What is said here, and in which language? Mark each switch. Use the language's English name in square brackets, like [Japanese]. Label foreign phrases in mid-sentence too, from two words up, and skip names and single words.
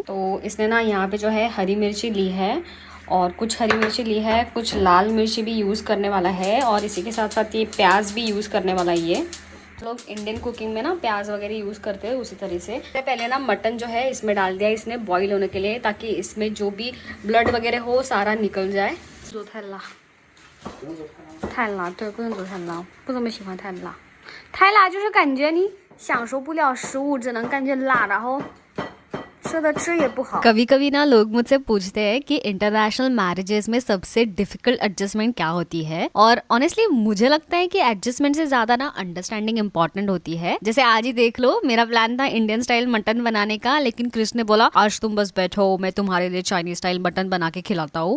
[Hindi] तो इसने ना यहाँ पे जो है हरी मिर्ची ली है, और कुछ हरी मिर्ची ली है, कुछ लाल मिर्ची भी यूज़ करने वाला है, और इसी के साथ साथ ये प्याज भी यूज़ करने वाला है। ये लोग इंडियन कुकिंग में ना प्याज वगैरह यूज़ करते हैं उसी तरह से। पहले ना मटन जो है इसमें डाल दिया इसने बॉईल होने के लिए, ताकि इसमें जो भी ब्लड वगैरह हो सारा निकल जाए। [Chinese] जो 太辣对，不能做太辣，不怎么喜欢太辣。太辣就是感觉你享受不了食物，只能感觉辣，然后吃也不好। [Hindi] कभी कभी ना लोग मुझसे पूछते हैं कि [English] international marriages [Hindi] में सबसे [English] difficult adjustment [Hindi] क्या होती है, और ऑनेस्टली मुझे लगता है कि एडजस्टमेंट से ज्यादा ना [English] understanding important [Hindi] होती है। जैसे आज ही देख लो, मेरा प्लान था [English] Indian style mutton [Hindi] बनाने का, लेकिन क्रिस ने बोला आज तुम बस बैठो, मैं तुम्हारे लिए [English] Chinese style mutton [Hindi] बना के खिलाता हूँ।